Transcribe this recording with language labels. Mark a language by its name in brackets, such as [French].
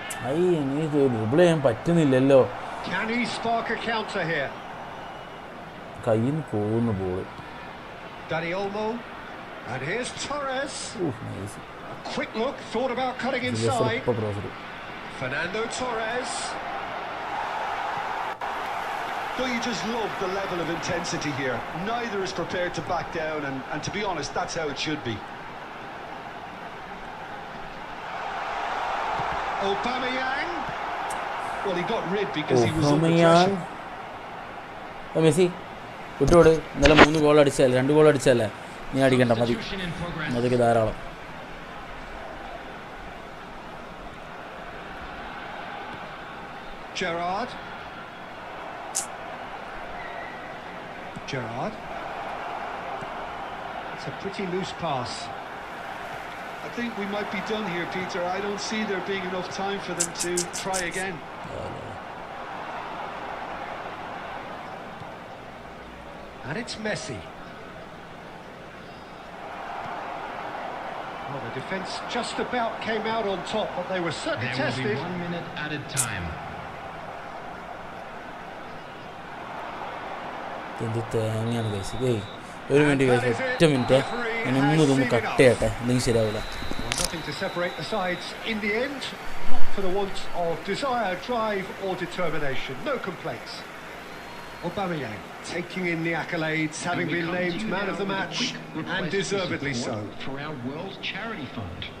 [Malayalam] എനിക്ക് ഡ്രിബിൾ ചെയ്യാൻ പറ്റുന്നില്ലല്ലോ. [English] Can he spark a counter here? [Malayalam] കയ്യിൽ നിന്ന് പോകുന്ന ball. [English] Dani Olmo. And here's Torres. Nice. A quick look, thought about cutting inside. Fernando Torres. Don't you just love the level of intensity here? Neither is prepared to back down, and to be honest, that's how it should be. Aubameyang. Well, he got rid because he was under pressure. [Malayalam] Messi വിട്ടോട്. ഇന്നലെ 3 goal അടിച്ചല്ലേ, 2 goal അടിച്ചല്ലേ, നീ അടിക്കണ്ട, മതി, അതൊക്കെ ധാരാളം. [English] Gerrard. It's a pretty loose pass. I think we might be done here, Peter. I don't see there being enough time for them to try again. And it's Messi. Well, the defence just about came out on top, but they were certainly tested. There will be 1 minute added time. [Malayalam] എന്ത് തേങ്ങയാണ് കഴിച്ച്. ഒരു minute കഴിച്ച്, 1 minute ഞാനൊന്നും ഇതൊന്ന് cut ചെയ്യട്ടെ, അല്ലെങ്കിൽ ശരിയാവില്ല. [English] Nothing to separate the sides in the end, not for the want of desire, drive or determination. No complaints. Aubameyang taking in the accolades, having been named man of the match, and deservedly so. For our World Charity Fund.